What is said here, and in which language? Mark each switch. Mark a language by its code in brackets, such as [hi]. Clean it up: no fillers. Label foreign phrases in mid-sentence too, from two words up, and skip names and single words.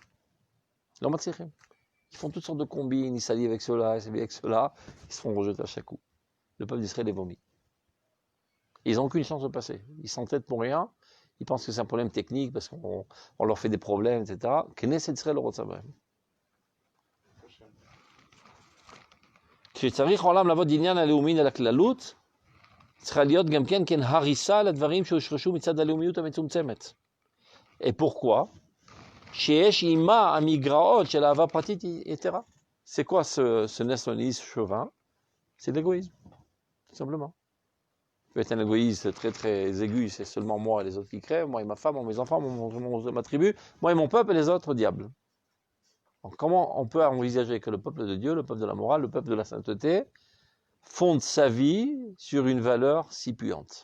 [fr] Ils font toutes sortes de combines, ils s'allient avec cela, ils s'allient avec cela, ils se font rejeter à chaque coup. Le peuple d'Israël est vomi. Ils n'ont aucune chance de passer. Ils s'entêtent pour rien. Ils pensent que c'est un problème technique parce qu'on leur fait des problèmes, etc. Knesset Israël le [he] רוצה בהם. כשצריך העולם לעבוד עניין הלאומי על הכללות, צריכה להיות גם כן הריסה לדברים שהושרשו מצד הלאומיות המצומצמת. [fr] Et pourquoi? [he] שיש עימה המגרעות של אהבה פרטית יתרה. [fr] C'est quoi ce nationalisme chauvin? C'est de l'égoïsme, tout simplement. Ça peut être un égoïsme très très aigu, c'est seulement moi et les autres qui crèvent, moi et ma femme, moi, mes enfants, ma tribu, moi et mon peuple et les autres, diable. Donc, comment on peut envisager que le peuple de Dieu, le peuple de la morale, le peuple de la sainteté, fonde sa vie sur une valeur si puante?